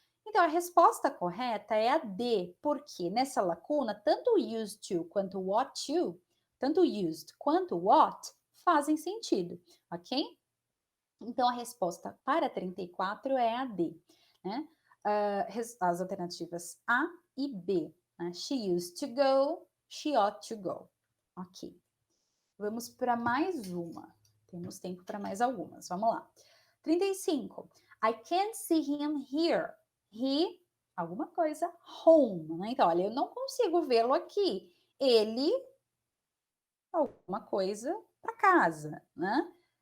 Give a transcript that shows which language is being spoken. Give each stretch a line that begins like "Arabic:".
Portuguese: Então, a resposta correta é a D, porque nessa lacuna, tanto o used to quanto o ought to, tanto o used quanto o ought, fazem sentido, ok? Então, a resposta para 34 é a D, né? As alternativas A e B. Né?
English: She used to go, she ought to go.
Portuguese: Ok. Vamos para mais uma. Temos tempo para mais algumas. Vamos lá.
English: 35. I can't see him here.
Portuguese: He, alguma coisa, home. Né? Então, olha, eu não consigo vê-lo aqui. Ele, alguma coisa, para casa. Né?